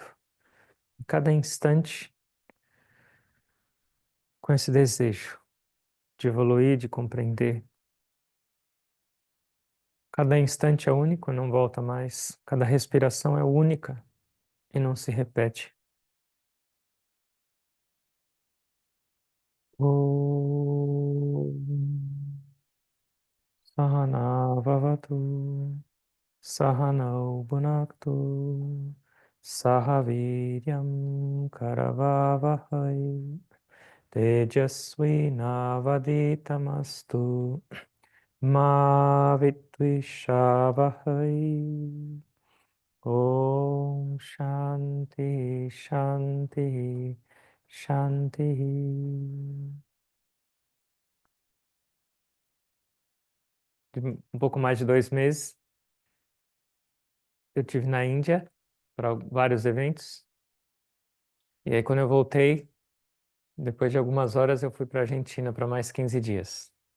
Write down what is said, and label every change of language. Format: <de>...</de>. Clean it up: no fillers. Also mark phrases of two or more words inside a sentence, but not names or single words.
<pt>Em cada instante, com esse desejo de evoluir, de compreender. Cada instante é único e não volta mais. Cada respiração é única e não se repete.</pt> <sa>Om Sahana Vavatu Sahanau Bhunaktu Sahaviryam Karavavahai Tejasvi Navaditamastu Ma Vidvishavahai. Om Shanti Shanti Shanti.</sa> <pt>De um pouco mais de 2 meses, eu tive na Índia para vários eventos. E aí, quando eu voltei, depois de algumas horas, eu fui para a Argentina para mais 15 dias.</pt>